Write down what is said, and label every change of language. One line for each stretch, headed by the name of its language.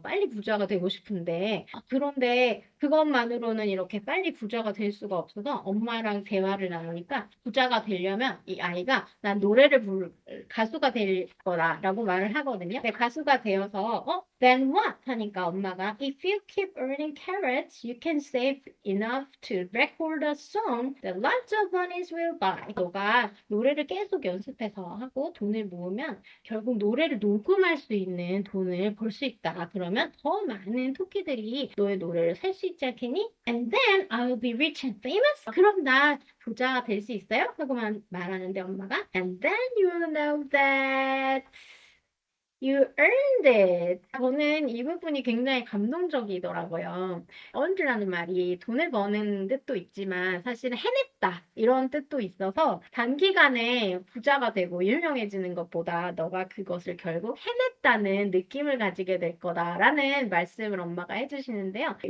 Korean: 빨리 부자가 되고 싶은데. 그런데 그것만으로는 이렇게 빨리 부자가 될 수가 없어서 엄마랑 대화를 나누니까 부자가 되려면 이 아이가 난 노래를 부를 가수가 될 거다라고 말을 하거든요. 근데 가수가 되어서
English: then what?
Korean: 하니까 엄마가
English: if you keep earning carrots, you can save enough to record a song that lots of monies will buy.
Korean: 너가 노래를 계속 연습해서 하고 돈을 모으면 결국 노래를 녹음할 수 있는 돈을 벌 수 있다. 그러면 더 많은 토끼들이 너의 노래를 살 수 있지 않겠니?
English: And then I'll be rich and famous.
Korean: 그럼 나 부자가 될 수 있어요? 하고만 말하는데 엄마가
English: And then you'll know that You earned it.
Korean: 저는 이 부분이 굉장히 감동적이더라고요. earned라는 말이 돈을 버는 뜻도 있지만 사실은 해냈다 이런 뜻도 있어서 단기간에 부자가 되고 유명해지는 것보다 너가 그것을 결국 해냈다는 느낌을 가지게 될 거다라는 말씀을 엄마가 해주시는데요.